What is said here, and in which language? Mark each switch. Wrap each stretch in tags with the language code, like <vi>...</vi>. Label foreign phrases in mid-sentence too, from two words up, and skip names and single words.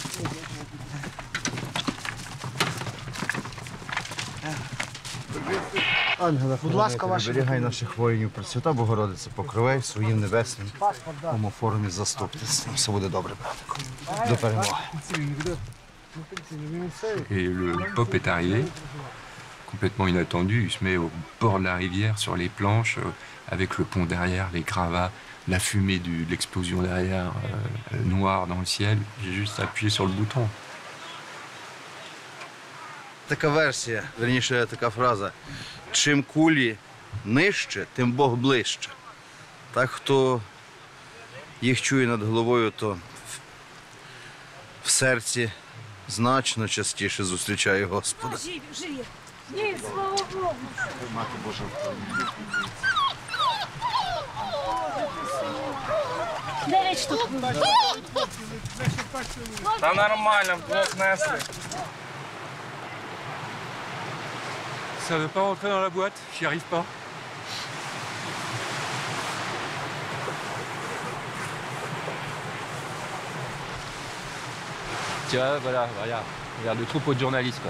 <uk>Ангела, будь ласка, оберігай наших воїнів, Пресвята Богородиця, покривай своїм небесним омофором і заступництвом. Все буде добре, братику. До перемоги.</uk> <fr>Et le pop est arrivé, complètement inattendu. Il se met au bord de la rivière, sur les planches, avec le pont derrière, les gravats, la fumée de l'explosion derrière, noire dans le ciel. J'ai juste appuyé sur le bouton.</fr> <uk>Така версія, верніше така фраза. Чим кулі нижче, тим Бог ближче. Так, хто їх чує над головою, то в серці значно частіше зустрічає Господа. Живі, живі. Ні, слава Богу. Мати Божа. Дев'ять штук. Та нормально, вдвох несли.</uk> <fr>Ça ne veut pas rentrer dans la boîte, j'y arrive pas. Tiens, voilà, regarde le troupeau de journalistes, quoi.</fr>